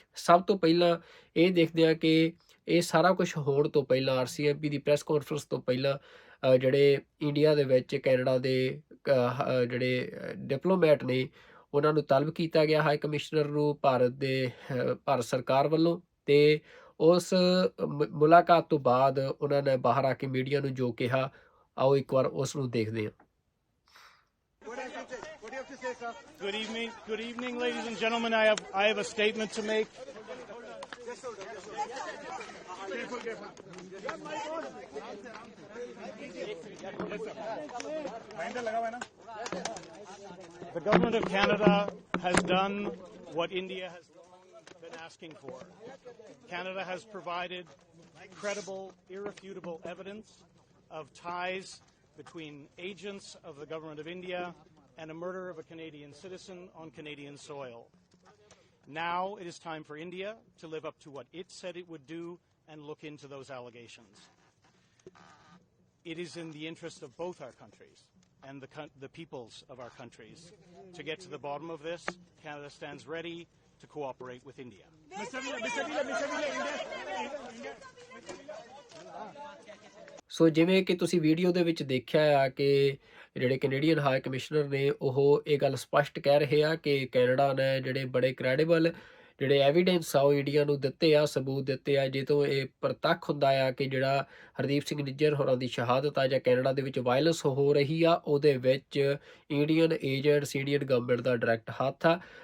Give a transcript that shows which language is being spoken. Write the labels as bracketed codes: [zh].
[pa] ਸਭ ਤੋਂ ਪਹਿਲਾਂ ਇਹ ਦੇਖਦੇ ਹਾਂ ਕਿ ਇਹ ਸਾਰਾ ਕੁਝ ਹੋਣ ਤੋਂ ਪਹਿਲਾਂ, ਆਰਸੀਐਮਪੀ ਦੀ ਪ੍ਰੈਸ ਕਾਨਫਰੰਸ ਤੋਂ ਪਹਿਲਾਂ, ਜਿਹੜੇ ਇੰਡੀਆ ਦੇ ਵਿੱਚ ਕੈਨੇਡਾ ਦੇ ਜਿਹੜੇ ਡਿਪਲੋਮੈਟ ਨੇ, ਉਹਨਾਂ ਨੂੰ ਤਲਬ ਕੀਤਾ ਗਿਆ ਹਾਈ ਕਮਿਸ਼ਨਰ ਨੂੰ ਭਾਰਤ ਸਰਕਾਰ ਵੱਲੋਂ। ਤੇ ਉਸ ਮੁਲਾਕਾਤ ਤੋਂ ਬਾਅਦ ਉਹਨਾਂ ਨੇ ਬਾਹਰ ਆ ਕੇ ਮੀਡੀਆ ਨੂੰ ਜੋ ਕਿਹਾ, ਆਓ ਇੱਕ ਵਾਰ ਉਸ ਨੂੰ ਦੇਖਦੇ ਹਾਂ। [en] Good evening, ladies and gentlemen. I have a statement to make. The government of Canada has done what India has been asking for. Canada has provided credible, irrefutable evidence of ties between agents of the government of India and a murder of a Canadian citizen on Canadian soil. Now it is time for India to live up to what it said it would do and look into those allegations. It is in the interest of both our countries and the peoples of our countries to get to the bottom of this. Canada stands ready to cooperate with India. [pa] ਸੋ ਜਿਵੇਂ ਕਿ ਤੁਸੀਂ video ਦੇ ਵਿੱਚ ਦੇਖਿਆ ਆ ਕਿ ਜਿਹੜੇ Canadian high commissioner ਨੇ ਉਹ ਇਹ ਗੱਲ ਸਪਸ਼ਟ ਕਹਿ ਰਹੇ ਆ ਕਿ ਕੈਨੇਡਾ ਨੇ ਜਿਹੜੇ ਬੜੇ ਕ੍ਰੈਡੀਬਲ ਜਿਹੜੇ ਐਵੀਡੈਂਸ ਆ ਉਹ ਇੰਡੀਆ ਨੂੰ ਦਿੱਤੇ ਆ, ਸਬੂਤ ਦਿੱਤੇ ਆ, ਜਿੱਥੋਂ ਇਹ ਪ੍ਰਤੱਖ ਹੁੰਦਾ ਆ ਕਿ ਜਿਹੜਾ ਹਰਦੀਪ ਸਿੰਘ ਨਿੱਜਰ ਹੋਰਾਂ ਦੀ ਸ਼ਹਾਦਤ ਆ ਜਾਂ ਕੈਨੇਡਾ ਦੇ ਵਿੱਚ ਵਾਇਲੈਂਸ ਹੋ ਰਹੀ ਆ, ਉਹਦੇ ਵਿੱਚ ਇੰਡੀਅਨ ਏਜੰਟਸ, ਇੰਡੀਅਨ ਗਵਰਨਮੈਂਟ ਦਾ ਡਾਇਰੈਕਟ ਹੱਥ ਆ।